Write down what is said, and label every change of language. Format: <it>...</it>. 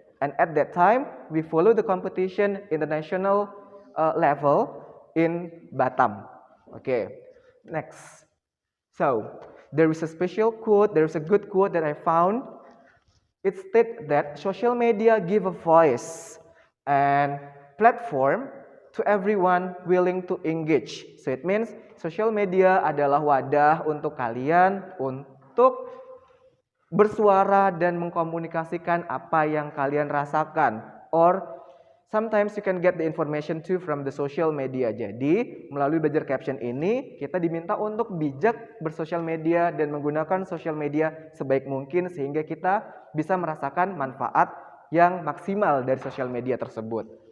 <en>And at that time, we follow the competition in the national level in Batam. Okay, next. So, there is a special quote, there is a good quote that I found. It states that social media give a voice and platform to everyone willing to engage. So, it means social media</en> <id>adalah wadah untuk kalian untuk bersuara dan mengkomunikasikan apa yang kalian rasakan.</id> <en>Or sometimes you can get the information too from the social media.</en> <id>Jadi melalui belajar caption ini kita diminta untuk bijak bersosial media dan menggunakan social media sebaik mungkin sehingga kita bisa merasakan manfaat yang maksimal dari social media tersebut.</id>